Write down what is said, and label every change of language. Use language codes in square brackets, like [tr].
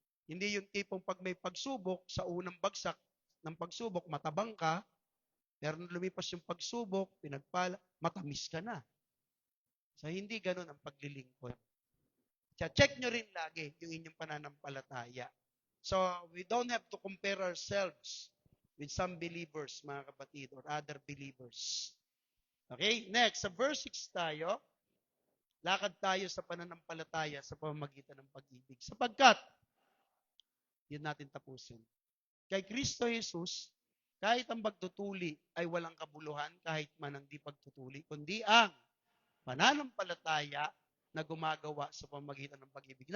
[tl] Hindi yung tipong pag may pagsubok, sa unang bagsak ng pagsubok, matabang ka, pero nung lumipas yung pagsubok, pinagpala, matamis ka na. So, hindi ganun ang paglilingkod. Check nyo rin lagi yung inyong pananampalataya. [en] So, we don't have to compare ourselves with some believers, [tl] mga kapatid, [en] or other believers. [tl] Okay, next, sa verse 6 tayo, lakad tayo sa pananampalataya sa pamamagitan ng pag-ibig. Sapagkat, yun natin tapusin. Kay Kristo Jesus, kahit ang pagtutuli ay walang kabuluhan, kahit man ang di pagtutuli, kundi ang pananampalataya na gumagawa sa pamamagitan ng pag-ibig.